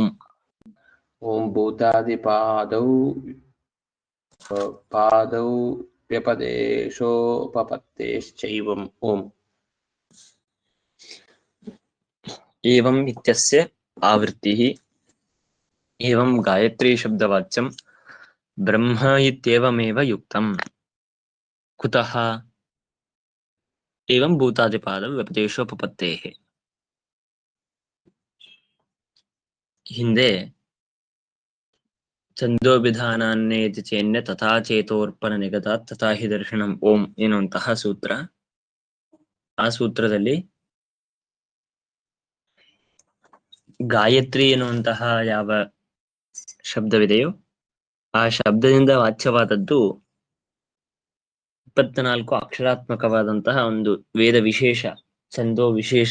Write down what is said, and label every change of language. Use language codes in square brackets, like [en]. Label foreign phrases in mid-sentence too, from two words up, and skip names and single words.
[sa] ಓಂ ಭೂತಾದಿಪಾದೌ ವ್ಯಪದೇಶೋಪಪತ್ತೇಶ್ಚೈವಂ ಓಂ. ಏವಂ ಇತ್ಯಸ್ಯ ಆವೃತ್ತಿಃ. ಏವಂ ಗಾಯತ್ರಿ ಶಬ್ದವಾಚ್ಯಂ ಬ್ರಹ್ಮ ಇತ್ಯೇವಮೇವ ಯುಕ್ತಂ. ಕುತಃ? ಏವಂ ಭೂತಾದಿಪಾದ ವ್ಯಪದೇಶೋಪಪತ್ತೇಃ. ಹಿಂದೆ ಛಂದೋಭಿಧಾನಾನ್ನೇತಿ ಚೇನ್ಯ ತಥಾ ಚೇತೋರ್ಪಣ ನಿಗತಾತ್ ತಥಾ ಹಿ ದರ್ಶನಂ ಓಂ [kn] ಎನ್ನುವಂತಹ ಸೂತ್ರ. ಆ ಸೂತ್ರದಲ್ಲಿ ಗಾಯತ್ರಿ ಎನ್ನುವಂತಹ ಯಾವ ಶಬ್ದವಿದೆಯೋ ಆ ಶಬ್ದದಿಂದ ವಾಚ್ಯವಾದದ್ದು 24 ಅಕ್ಷರಾತ್ಮಕವಾದಂತಹ ಒಂದು ವೇದ ವಿಶೇಷ, ಛಂದೋ ವಿಶೇಷ.